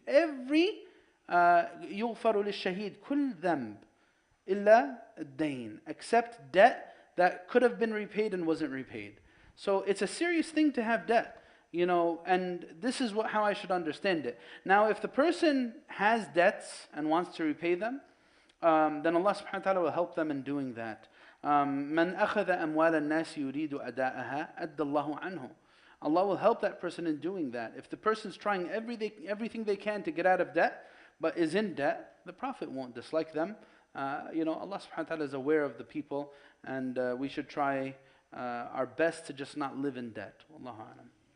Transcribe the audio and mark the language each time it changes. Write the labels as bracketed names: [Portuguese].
[English] Every [Arabic] يغفر للشهيد كل ذنب إلا الدين, [English] except debt that could have been repaid and wasn't repaid. So it's a serious thing to have debt, and this is how I should understand it. Now, if the person has debts and wants to repay them, then Allah subhanahu wa ta'ala will help them in doing that. [Arabic] من أخذ أموال الناس يريد أداءها أدى الله عنه. [English] Allah will help that person in doing that. If the person's trying everything they can to get out of debt, but is in debt, the Prophet won't dislike them. Allah subhanahu wa ta'ala is aware of the people, and we should try our best to just not live in debt. Wallahu a'lam.